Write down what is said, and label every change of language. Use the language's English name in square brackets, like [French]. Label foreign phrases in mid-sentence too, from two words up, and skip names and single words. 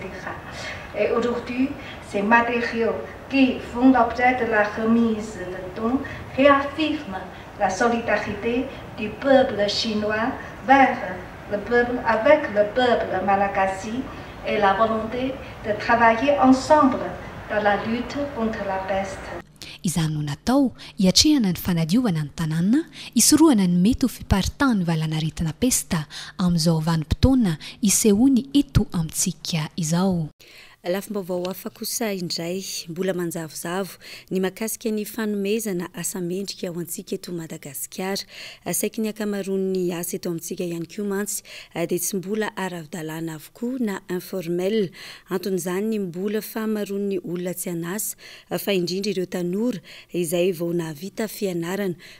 [French] Et aujourd'hui, ces matériaux qui font l'objet de la remise de dons réaffirment la solidarité du peuple chinois vers le peuple, avec le peuple malagasy et la volonté de travailler ensemble dans la lutte contre la peste. [Malagasy] Izany no natao hiatrehana ny fanadiovana ny tanàna isorohana ny mety ho fiparitahany valanaretina pesta amin'izao vanim-potoana isehoany eto amintsika izao. Lafim-baovao hafa kosa indray mbola manjavozavo ny mahakasika ny fanomezana asa mendrika ao antsika eto Madagasikara saiky ny akamaroan'ny asa eto amintsika ihany koa mantsy dia tsy mbola ara-dalàna avokoa na informel anton'izany mbola fahamaroan'ny olona tsy anasa fa indrindra ireo tanora izay vao nahavita fianarana